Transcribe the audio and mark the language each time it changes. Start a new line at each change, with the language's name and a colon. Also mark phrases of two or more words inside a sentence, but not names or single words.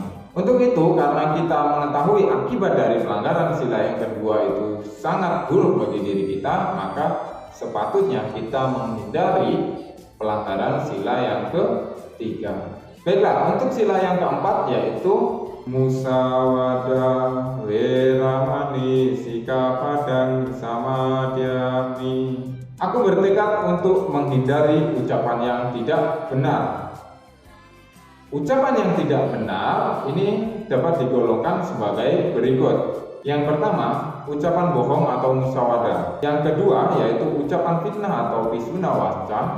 Indonesian: Untuk itu, karena kita mengetahui akibat dari pelanggaran sila yang kedua itu sangat buruk bagi diri kita, maka sepatutnya kita menghindari pelanggaran sila yang ketiga. Baiklah, untuk sila yang keempat yaitu
Pali: musawadah, weramani, sikapadang, samadhyami.
Indonesian: Aku bertekad untuk menghindari ucapan yang tidak benar. Ucapan yang tidak benar ini dapat digolongkan sebagai berikut. Yang pertama, ucapan bohong atau musawadah. Yang kedua yaitu ucapan fitnah atau
Pali: pisuna waca.